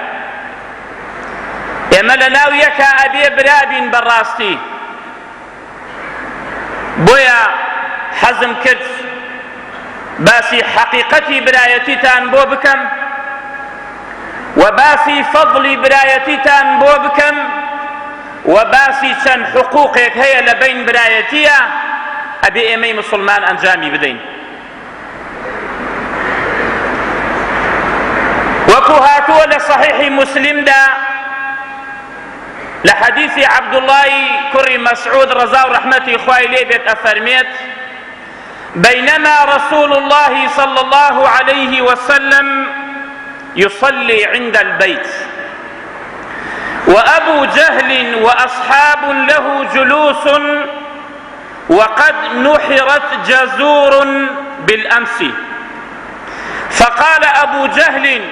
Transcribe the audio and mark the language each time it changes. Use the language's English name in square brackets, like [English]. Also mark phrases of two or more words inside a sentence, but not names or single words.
[Central Kurdish] ئێمە لە ناو یەکە ئەبێ برابین بەڕاستی بۆیە حەزم کرد باسی حەقیقەتی برایەتیتان بۆ بکەم و باسی فەضلی برایەتیتان بۆ بکەم و باسی چەند حقوقێک هەیە لە بین برایەتیە ئەبێ ئێمەی مسلمان ئەنجامی بدەین. وەکو هاتووە لە صحیحی مسلمدا لە حەدیثی عەبدوڵڵای کوڕی مەسعود ڕەزا و ڕەحمەتی خوای لێ بێت ئەفەرمێت [Arabic] بينما رسول الله صلى الله عليه وسلم يصلي عند البيت وأبو جهل وأصحاب له جلوس وقد نحرت جزور بالأمس فقال أبو جهل